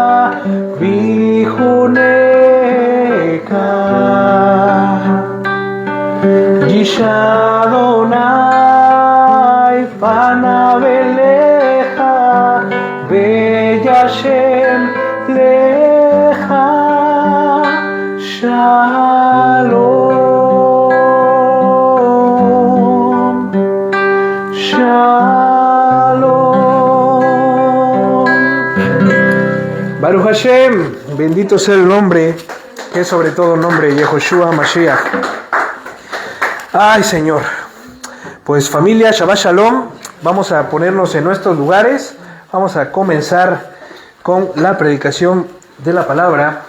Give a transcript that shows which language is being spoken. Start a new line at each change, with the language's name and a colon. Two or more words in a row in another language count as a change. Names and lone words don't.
Hebrew: ויחנך ישא יהוה פניו אליך וישם לך שלום, שלום. ברוך השם,
Spanish: bendito sea el nombre, que es sobre todo nombre,
Hebrew: יהושע משיח.
Spanish: Ay, Señor. Pues familia,
Hebrew: שבת שלום,
Spanish: vamos a ponernos en nuestros lugares, vamos a comenzar con la predicación de la palabra.